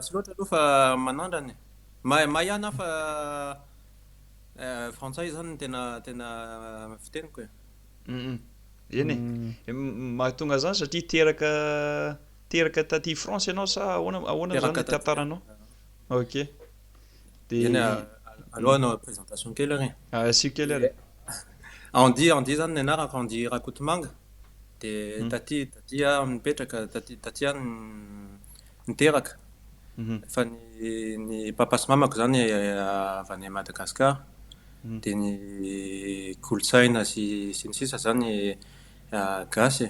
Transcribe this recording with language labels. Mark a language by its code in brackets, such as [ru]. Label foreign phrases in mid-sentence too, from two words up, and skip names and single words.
[mg] gasy loatra aloha fa manandrany. Mahihana fa frantsay zany tena fiteniko e. Eny e. Mahatonga zany satria teraka taty France ianao sa ahoana zany Teraka le tantaranao? Ok. De Eny aloha nanao présentation kely ary. asio kely ary. [fr] On dit [mg] zany ny anarako [fr] on dit [mg] Rakotomanga. De taty mipetraka taty niteraka. Fa ny papa sy mamako zany avy any Madagasikara. De ny kolotsaina sy ny sisa zany gasy.